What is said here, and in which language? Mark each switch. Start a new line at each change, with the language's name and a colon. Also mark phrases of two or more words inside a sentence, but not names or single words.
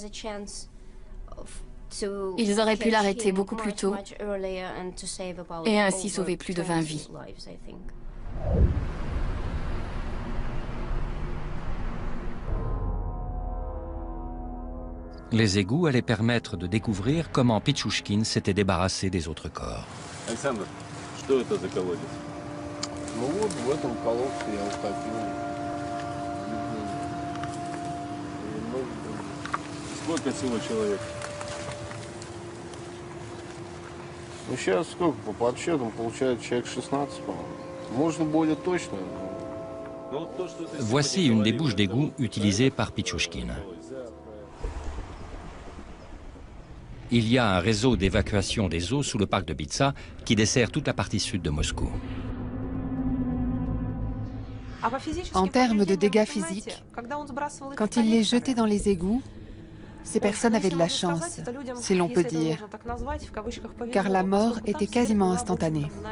French: Ils auraient pu l'arrêter beaucoup plus tôt et ainsi sauver plus de 20 vies. Les égouts allaient permettre de découvrir comment Pichushkin s'était débarrassé des autres corps. Alexandre,
Russian: что это за колодец? в этом колодце я утопил. Сколько всего человек? Ну, сейчас сколько по подсчетам получается человек 16, по-моему. Можно более точно.
French: Voici une des bouches d'égout utilisées par Pichouchkine. Il y a un réseau d'évacuation des eaux sous le parc de Bitsa qui dessert toute la partie sud de Moscou. En termes de dégâts physiques, quand il les jetait dans les égouts, ces personnes avaient de la chance, si l'on peut dire, car la mort était quasiment instantanée.